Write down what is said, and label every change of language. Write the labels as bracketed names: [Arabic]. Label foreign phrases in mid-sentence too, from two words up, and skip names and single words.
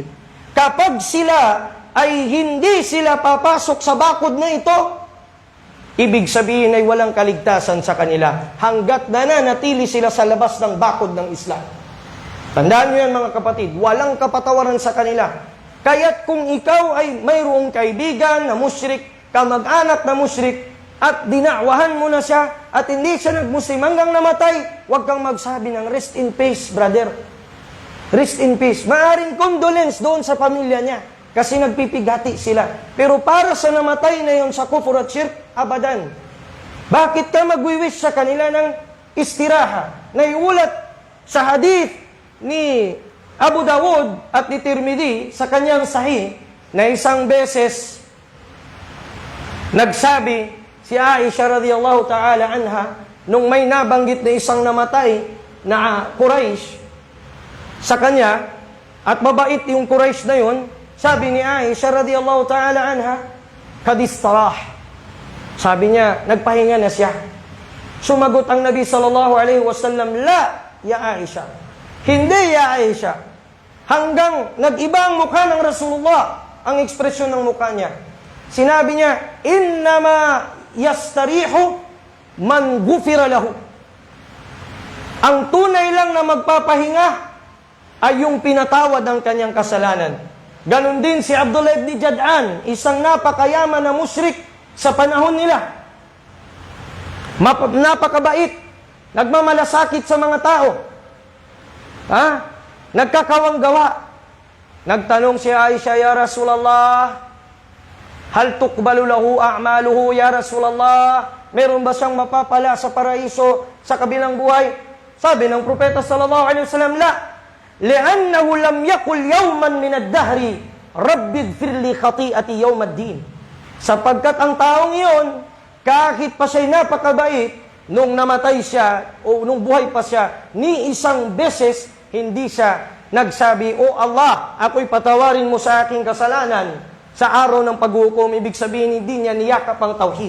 [Filipino] Kapag sila ay hindi sila papasok sa bakod na ito, ibig sabihin ay walang kaligtasan sa kanila hanggat nananatili sila sa labas ng bakod ng Islam. Tandaan niyo yan mga kapatid, walang kapatawaran sa kanila. Kaya't kung ikaw ay mayroong kaibigan na musyrik, kamag-anak na musyrik, at dinakwahan mo na siya, at hindi siya nag-Muslim hanggang namatay, huwag kang magsabi ng [English] rest in peace, brother. Rest in peace. [Filipino] Maaring condolence doon sa pamilya niya, kasi nagpipigati sila. Pero para sa namatay na yon sa kufur at shirk, abadan. Bakit ka magwiwish sa kanila ng istiraha? Naiulat sa hadith ni Abu Dawud at ni Tirmidhi sa kanyang sahih na isang beses nagsabi si Aisha [Arabic] رضي الله تعالى عنها [Filipino] nung may nabanggit na isang namatay na Quraysh sa kanya at mabait yung Quraysh na yun, sabi ni Aisha [Arabic] رضي الله تعالى عنها, [Filipino] kadistarah. Sabi niya, nagpahinga na siya. Sumagot ang Nabi [Arabic] صلى الله عليه وسلم, لا يا عائشة. [Filipino] Hindi, ya Aisha. Hanggang nag-iba ang mukha ng Rasulullah, ang ekspresyon ng mukha niya. Sinabi niya, [Arabic] إنما يستريح من غفر له. [Filipino] Ang tunay lang na magpapahinga ay yung pinatawad ng kanyang kasalanan. Ganon din si Abdullah ibn Jad'an, isang napakayaman na musyrik sa panahon nila. Napakabait, nagmamalasakit sa mga tao. Nagkakawang gawa. Nagtanong si Aisha, [Arabic] يا رسول الله هل تقبل له أعماله يا رسول الله? [Filipino] Meron ba siyang mapapala sa paraiso sa kabilang buhay? Sabi ng propeta [Arabic] صلى الله عليه وسلم, [Filipino] la. [Arabic] لأنه لم يقل يوما من الدهر رب اغفر لي خطيئتي يوم الدين. [Filipino] Sapagkat ang taong iyon, kahit pa siya'y napakabait, nung namatay siya o nung buhay pa siya, ni isang beses hindi siya nagsabi, "O Allah, ako'y patawarin mo sa aking kasalanan." Sa araw ng paghukom, ibig sabihin hindi niya niyakap ang tauhid.